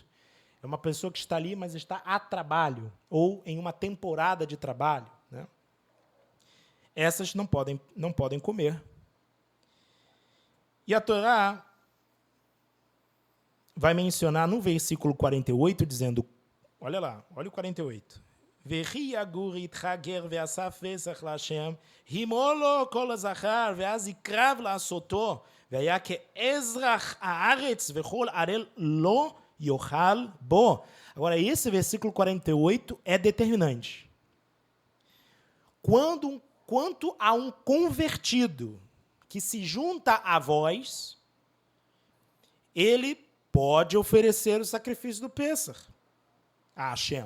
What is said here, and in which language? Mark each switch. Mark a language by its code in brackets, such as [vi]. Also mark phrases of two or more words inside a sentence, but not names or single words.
[pt] É uma pessoa que está ali, mas está a trabalho, ou em uma temporada de trabalho. Né? Essas não podem comer. E a Torá vai mencionar no versículo 48, dizendo, olha lá, olha o 48. [he] וכי יגור אתך גר ועשה פסח לה' המול לו כל זכר ואז יקרב לעשתו והיה כאזרח הארץ וכל ערל לא יאכל בו. [pt] Agora, esse versículo 48 é determinante. Quanto a um convertido que se junta a vós, ele pode oferecer o sacrifício do Pêssar a Hashem.